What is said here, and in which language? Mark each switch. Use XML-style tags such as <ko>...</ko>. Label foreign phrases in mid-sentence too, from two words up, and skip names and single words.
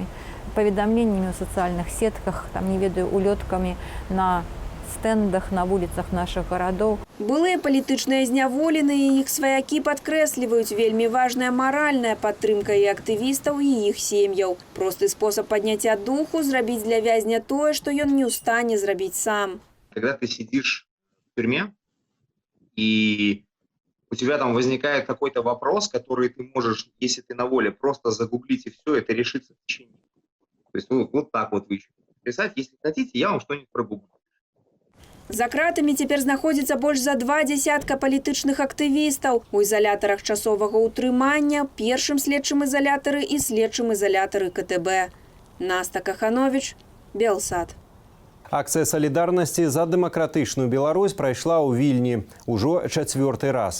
<be>Паведамленнямі ў сацыяльных сетках, там, не ведаю, улёткамі на стэндах, на вуліцах нашых гарадоў. Былыя палітычныя зняволеныя і іх сваякі падкрэсліваюць вельмі важная маральная падтрымка і актывістаў, і іх сем'яў. Просты спосаб падняцця духу – зрабіць для вязня тое, што ён не ў стане зрабіць сам.</be> <ru>Когда ты сидишь в тюрьме, и у тебя там возникает какой-то вопрос, который ты можешь, если ты на воле, просто загуглить и все, это решится в течение. То есть вот так вот вы еще писать. Если хотите, я вам что-нибудь прогуглю.</ru> <be>За кратамі цяпер знаходзіцца больш за 20 палітычных актывістаў у ізалятарах часовага ўтрымання, першым следчым ізалятары і следчым ізалятары КТБ. Наста Каханович, Белсат. Акцыя салідарнасці за дэмакратычную Беларусь прайшла ў Вільні ўжо 4-й раз.</be>